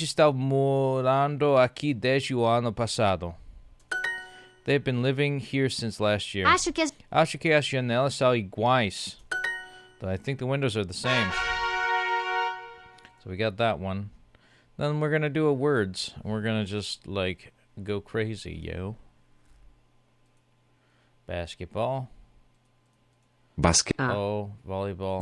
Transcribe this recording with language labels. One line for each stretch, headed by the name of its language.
Portuguese: estão morando aqui desde o ano passado.
English: They've been living here since last year.
Portuguese: Acho que as janelas são iguais.
English: But I think the windows are the same. So we got that one. Then we're gonna do a words. And we're gonna just like go crazy, yo. Basketball. Volleyball.